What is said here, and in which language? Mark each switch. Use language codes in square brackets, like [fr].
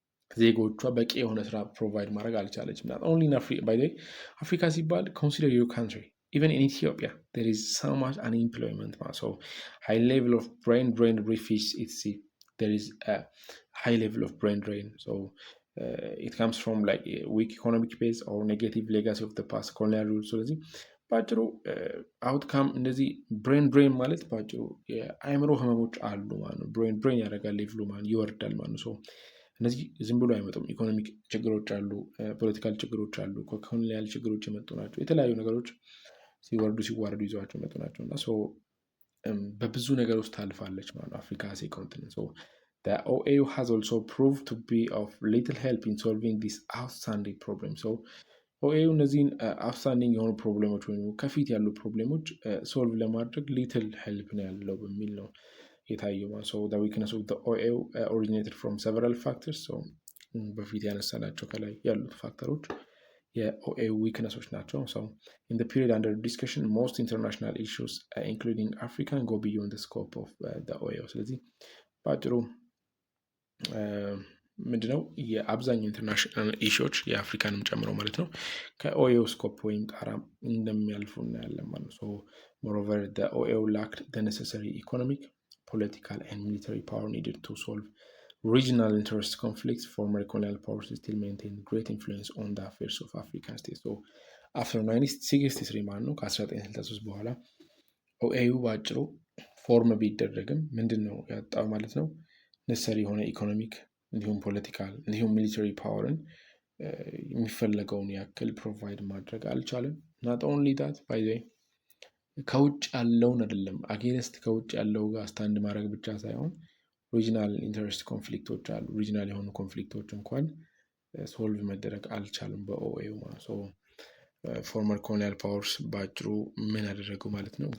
[am] ዜጎቿ በቂ የሆነ ስራ ፕሮቫይድ ማድረግ አልቻለችም። [en] not only in Africa, by the way, [am] አፍሪካ ሲባል [en] consider your country, even in Ethiopia there is so much unemployment, so high level of brain drain refugees. There is a high level of brain drain, so it comes from like a weak economic base or negative legacy of the past colonial rule. [am] ስለዚህ ባጭሩ አውትካም እንደዚህ ብሬን ድሬን ማለት ባጭሩ የአእምሮ ህመሞች አሉ ማለት ነው። ብሬን ድሬን ያደርጋል፣ ሌቭሉ ማለት ይወርዳል ማለት ነው። እነዚህ ዝም ብሎ አይመጡም። ኢኮኖሚክ ችግሮች አሉ፣ ፖለቲካል ችግሮች አሉ፣ ኮሎኒያል ችግሮች የመጡ ናቸው። የተለያዩ ነገሮች ሲወርዱ ሲዋረዱ ይዘዋቸው የመጡ ናቸው እና በብዙ ነገር ውስጥ ታልፋለች ማለት ነው አፍሪካ [en] as a continent. So the OAU has also proved to be of little help in solving this outstanding problem. [am] So OAU እነዚህን አውትስታንዲንግ የሆኑ ፕሮብሌሞች ወይም ከፊት ያሉ ፕሮብሌሞች ሶልቭ ለማድረግ ሊትል ሄልፕ ነው ያለው በሚል ነው የታየው። [en] So the weakness of the OAU originated from several factors. So [am] በፊት ያነሳናቸው ከላይ ያሉት ፋክተሮች የኦኤዩ ዊክነሶች ናቸው። [en] So in the period under discussion most international issues including African go beyond the scope of the OAU. [am] ስለዚህ ባጭሩ ምንድነው የአብዛኛው ኢንተርናሽናል ኢሹዎች የአፍሪካንም ጨምሮ ማለት ነው ከኦኤዩ ስኮፕ ወይም ጣራ እንደሚያልፉ እናያለን ማለት ነው። [en] moreover the OAU lacked the necessary economic, political and military power needed to solve regional interest conflicts. Former colonial powers still maintain great influence on the affairs of African states. [am] So after 1963 ማለት ነው ከ1963 በኋላ ኦኤዩ ባጭሩ ፎርም ቢደረግም ምንድን ነው ያጣው ማለት ነው ነሰሪ የሆነ ኢኮኖሚክ እንዲሁም ፖለቲካል እንዲሁም ሚሊተሪ ፓወርን የሚፈለገውን ያክል ፕሮቫይድ ማድረግ አልቻለም። ናት ኦንሊ ዳት ባይ ዘ ወይ ከውጭ ያለውን አይደለም አጌንስት ከውጭ ያለው ጋር ስታንድ ማድረግ ብቻ ሳይሆን ሪጂናል ኢንተረስት ኮንፍሊክቶች አሉ። ሪጂናል የሆኑ ኮንፍሊክቶች እንኳን ሶልቭ መደረግ አልቻሉም በኦኤዩ ማለት ነው። ፎርመር ኮሎኒያል ፓወርስ በአጭሩ ምን ያደረጉ ማለት ነው?